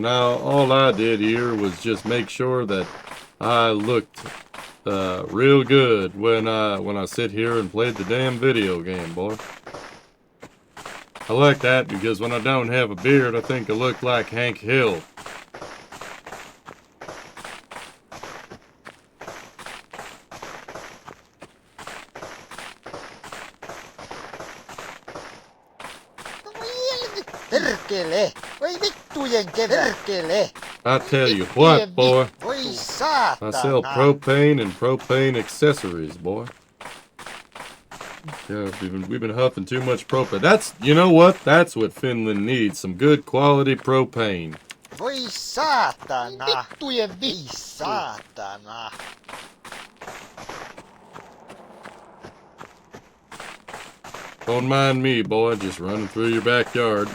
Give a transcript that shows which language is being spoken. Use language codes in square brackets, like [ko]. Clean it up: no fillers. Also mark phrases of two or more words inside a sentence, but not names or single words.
[en] All I did here was just make sure that I looked real good when I sit here and played the damn video game, boy. I like that because when I don't have a beard, I think I look like Hank Hill. [fi] Perkele! Voi vittujen perkele! [en] I tell you what, boy. [fi] Voi saatana! [en] I sell propane and propane accessories, boy. Yeah, we've been huffing too much propane. You know what? That's what Finland needs. Some good quality propane. [fi] Voi saatana! Vittujen vittu! Saatana! [en] Don't mind me, boy, just running through your backyard.